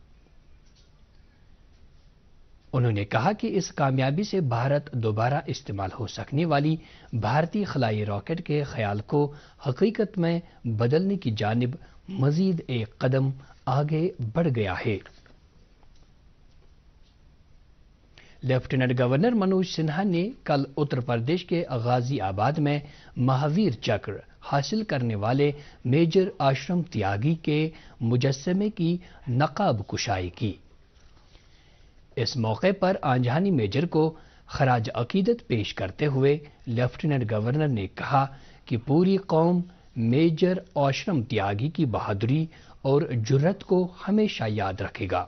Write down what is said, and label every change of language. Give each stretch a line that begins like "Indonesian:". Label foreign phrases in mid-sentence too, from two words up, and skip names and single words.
Urdu: انہوں نے کہا کہ اس کامیابی سے بھارت دوبارہ استعمال ہو سکنے والی بھارتی خلائی راکٹ کے خیال کو حقیقت میں بدلنے کی جانب مزید ایک قدم آگے بڑھ گیا ہے۔ لیفٹیننٹ گورنر منوج سنہا نے کل اتر پردیش کے غازی آباد میں مہاویر چکر حاصل کرنے والے میجر آشرم تیاگی کے مجسمے کی نقاب کشائی کی۔ اس موقع پر آنجہانی میجر کو خراج عقیدت پیش کرتے ہوئے لیفٹیننٹ گورنر نے کہا کہ پوری قوم میجر آشرم تیاگی کی بہادری اور جرات کو ہمیشہ یاد رکھے گا۔